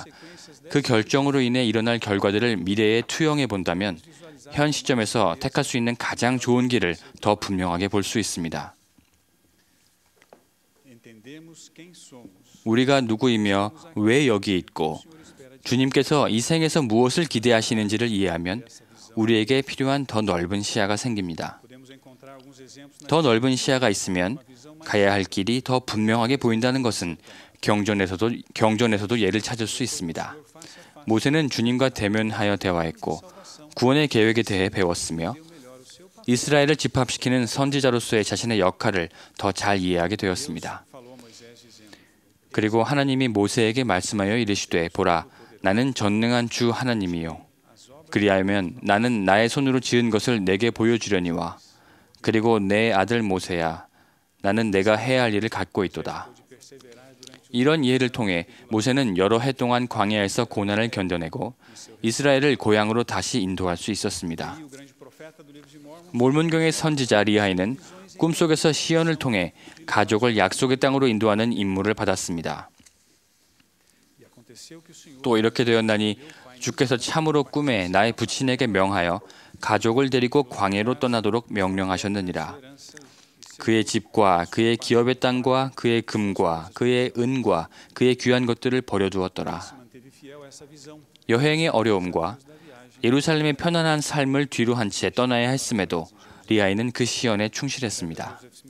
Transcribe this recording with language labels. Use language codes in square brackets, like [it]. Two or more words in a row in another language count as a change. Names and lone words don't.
[ko] 그 결정으로 인해 일어날 결과들을 미래에 투영해 본다면 현 시점에서 택할 수 있는 가장 좋은 길을 더 분명하게 볼 수 있습니다. [pt] entendemos quem somos. [ko] 우리가 누구이며 왜 여기 있고 [pt] O Senhor espera de [ko] 주님께서 이 생에서 무엇을 기대하시는지를 이해하면 우리에게 필요한 더 넓은 시야가 생깁니다. [pt] podemos encontrar alguns exemplos na [ko] 더 넓은 시야가 있으면 [pt] visão mais [ko] 가야 할 길이 더 분명하게 보인다는 것은 경전에서도 예를 찾을 수 있습니다. [pt] face a face. [ko] 모세는 주님과 대면하여 대화했고 구원의 계획에 대해 배웠으며 [pt] Melhor o seu papel. [ko] 이스라엘을 집합시키는 선지자로서의 자신의 역할을 더 잘 이해하게 되었습니다. [pt] Falou a Moisés dizendo: [ko] 그리고 하나님이 모세에게 말씀하여 이르시되 보라 나는 전능한 주 하나님이요 그리하면 나는 나의 손으로 지은 것을 내게 보여주려니와 그리고 내 아들 모세야 나는 내가 해야 할 일을 갖고 있도다. [pt] de perseverar durante [ko] 이런 이해를 통해 모세는 여러 해 동안 광야에서 고난을 견뎌내고 이스라엘을 고향으로 다시 인도할 수 있었습니다. [pt] o grande profeta do livro de Mormon. [ko] 몰몬경의 선지자 리하이는 꿈속에서 시연을 통해 가족을 약속의 땅으로 인도하는 임무를 받았습니다. [pt] E aconteceu que o Senhor [ko] 또 이렇게 되었나니 주께서 참으로 꿈에 나의 부친에게 명하여 가족을 데리고 광야로 떠나도록 명령하셨느니라. 그의 집과 그의 기업의 땅과 그의 금과 그의 은과 그의 귀한 것들을 버려두었더라. 여행의 어려움과 예루살렘의 편안한 삶을 뒤로 한 채 떠나야 했음에도 리아이는 그 시연에 충실했습니다.